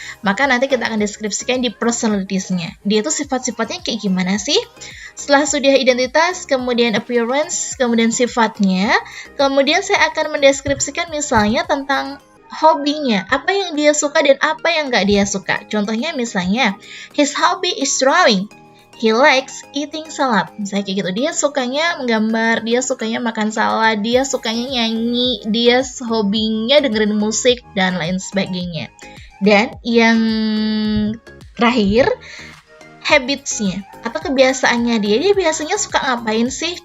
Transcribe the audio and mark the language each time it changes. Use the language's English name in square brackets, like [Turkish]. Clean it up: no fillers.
[Indonesian] Maka nanti kita akan deskripsikan di personalities-nya. Dia itu sifat-sifatnya kayak gimana sih? Setelah sudah identitas, kemudian appearance, kemudian sifatnya, kemudian saya akan mendeskripsikan misalnya tentang hobinya, apa yang dia suka dan apa yang nggak dia suka. Contohnya misalnya, [English] his hobby is drawing. He likes eating salad. [Indonesian] Misalnya kayak gitu. Dia sukanya menggambar, dia sukanya makan salad, dia sukanya nyanyi, dia hobinya dengerin musik, dan lain sebagainya. Dan yang terakhir, habits-nya atau kebiasaannya dia biasanya suka ngapain sih?